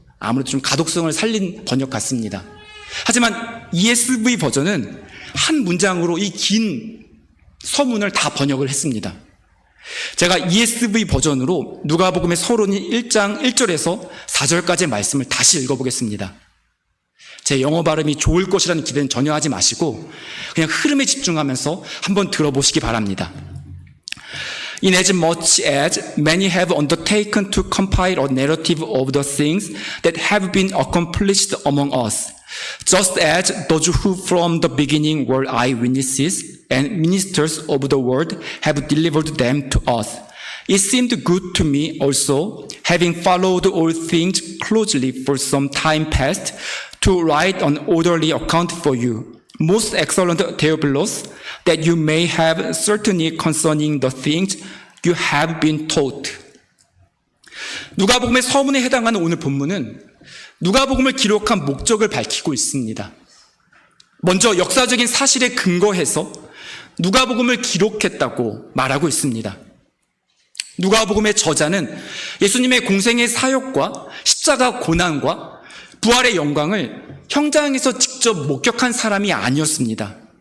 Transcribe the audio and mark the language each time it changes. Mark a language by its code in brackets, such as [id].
[ko] 아무래도 좀 가독성을 살린 번역 같습니다. 하지만 ESV 버전은 한 문장으로 이 긴 서문을 다 번역을 했습니다. 제가 ESV 버전으로 누가복음의 서론이 1장 1절에서 4절까지의 말씀을 다시 읽어보겠습니다. 제 영어 발음이 좋을 것이라는 기대는 전혀 하지 마시고 그냥 흐름에 집중하면서 한번 들어보시기 바랍니다. [en] Inasmuch as many have undertaken to compile a narrative of the things that have been accomplished among us, just as those who from the beginning were eyewitnesses and ministers of the word have delivered them to us. It seemed good to me also, having followed all things closely for some time past, to write an orderly account for you, most excellent Theophilus, that you may have certainty concerning the things you have been taught. [ko] 누가복음의 서문에 해당하는 오늘 본문은 누가복음을 기록한 목적을 밝히고 있습니다. 먼저 역사적인 사실에 근거해서 누가복음을 기록했다고 말하고 있습니다. 누가복음의 저자는 예수님의 공생의 사역과 십자가 고난과 부활의 영광을 현장에서 직접 목격한 사람이 아니었습니다.